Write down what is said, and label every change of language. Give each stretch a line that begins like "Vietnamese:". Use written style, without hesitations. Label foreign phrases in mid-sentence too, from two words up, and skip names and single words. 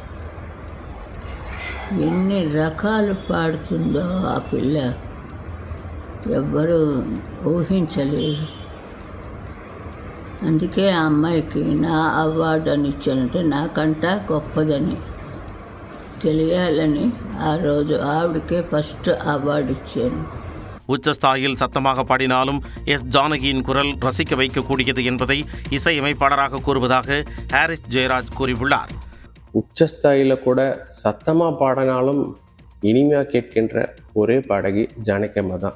Telugu: ఎన్ని రకాలు పాడుతుందో ఆ పిల్ల ఎవ్వరూ ఊహించలేదు. అందుకే ఆ అమ్మాయికి నా అవార్డు అని ఇచ్చానంటే నాకంట గొప్పదని తెలియాలని ఆ రోజు ఆవిడకే ఫస్ట్ అవార్డు ఇచ్చాను.
Tamil: உச்சஸ்தாயில் சத்தமாக பாடினாலும் எஸ் ஜானகியின் குரல் ரசிக்க வைக்கக்கூடியது என்பதை இசையமைப்பாளராக கூறுவதாக ஹாரிஸ் ஜெயராஜ் கூறியுள்ளார். உச்சஸ்தாயில் கூட சத்தமாக பாடினாலும் இனிமையாக கேட்கின்ற ஒரே பாடகி ஜானகி அம்மா தான்.